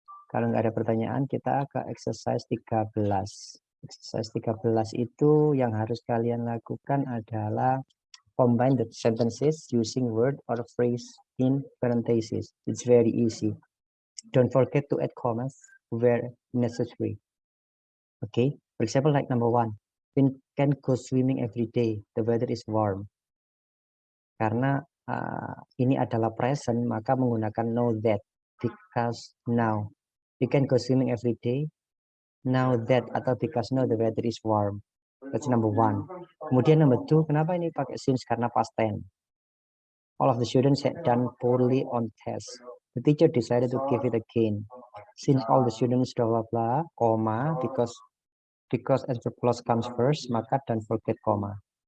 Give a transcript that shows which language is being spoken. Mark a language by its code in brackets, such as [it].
[id] Kalau nggak ada pertanyaan, kita ke exercise 13. Exercise 13 itu yang harus kalian lakukan adalah [en] combine the sentences using word or phrase in parentheses. It's very easy. Don't forget to add commas where necessary. Okay, for example, like number 1, we can go swimming every day. The weather is warm. [id] Karena ini adalah present, maka menggunakan know that, [en] because now. You can go swimming every day. Now that atau because now the weather is warm. That's number 1. [id] Kemudian [en] number 2, [id] kenapa ini pakai [en] since? [id] Karena [en] past tense. All of the students had done poorly on tests. The teacher decided to give it again. Since all the students blah blah blah, comma, because adverb clause comes first, [id] maka [en] don't forget comma.